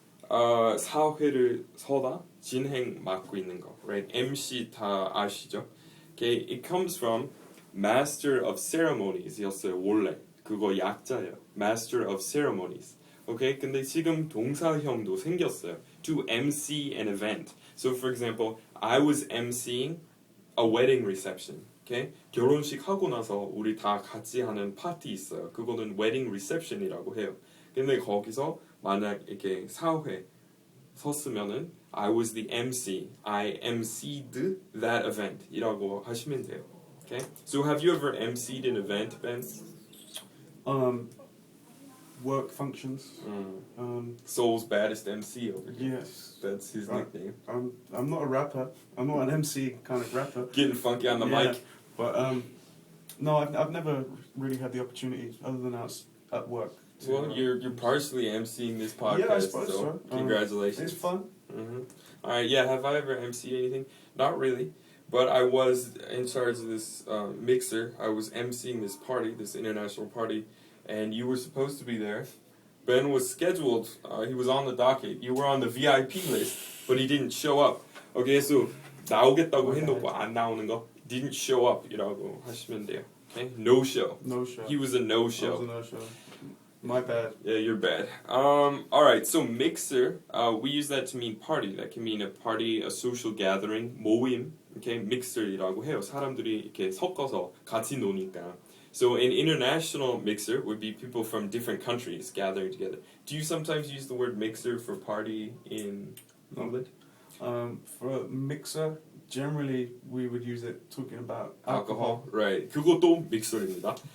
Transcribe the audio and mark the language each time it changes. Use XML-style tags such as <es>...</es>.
<ko>사회를 서다 진행 맡고 있는 거, right? MC 다 아시죠?</ko> <en>Okay, it comes from Master of Ceremonies였어요 원래.</en> <ko>그거 약자예요. Master of Ceremonies. Okay, 근데 지금 동사형도 생겼어요.</ko> <en>To MC an event. So for example, I was MCing a wedding reception.</en> <ko>Okay, 결혼식 하고 나서 우리 다 같이 하는 파티 있어요. 그거는 wedding reception이라고 해요. 근데 거기서 만약 이렇게 사회 섰으면은</ko> <en>I was the MC, I emceed that event</en> <ko>이라고 하시면 돼요.</ko> <en>Okay? So have you ever emceed an event, Ben? Work functions. Seoul's baddest MC over here. Yes. That's his nickname. I'm not a rapper. I'm not an MC kind of rapper. Getting funky on the mic. But no, I've never really had the opportunity other than at work. Well, you're partially emceeing this podcast, yeah, I suppose so. Congratulations. It's fun. All right, yeah. Have I ever emceed anything? Not really, but I was in charge of this mixer. I was emceeing this party, this international party, and you were supposed to be there. Ben was scheduled. He was on the docket. You were on the VIP list, but he didn't show up.</en> <ko>Okay, so 나오겠다고 해놓고 안 나오는 거</ko> <en>didn't show up</en> <ko>이라고 하시면 돼요.</ko> <en>Okay, no show. No show. He was a no show. I was a no show. My bad. Yeah, you're bad. Alright, so mixer, we use that to mean party. That can mean a party, a social gathering, 모임. Okay, mixer이라고 해요.</en> <ko>사람들이 이렇게 섞어서 같이 노니까.</ko> <en>So an international mixer would be people from different countries gathering together. Do you sometimes use the word mixer for party in England? For a mixer, generally we would use it talking about alcohol. Right.</en> <ko>그것도 믹서입니다.</ko>